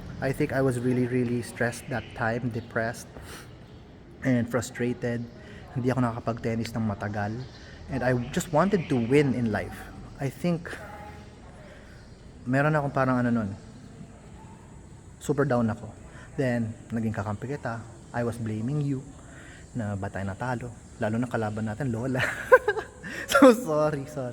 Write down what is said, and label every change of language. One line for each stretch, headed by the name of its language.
English: I think I was really, really stressed that time, depressed, and frustrated.
Filipino: Hindi ako nakakapag-tennis ng matagal.
English: And I just wanted to win in life. I think,
Filipino: meron akong parang ano nun, super down ako. Then, naging kakampi kita.
English: I was blaming you
Filipino: na ba tayo natalo. Lalo na kalaban natin, Lola. So, sorry.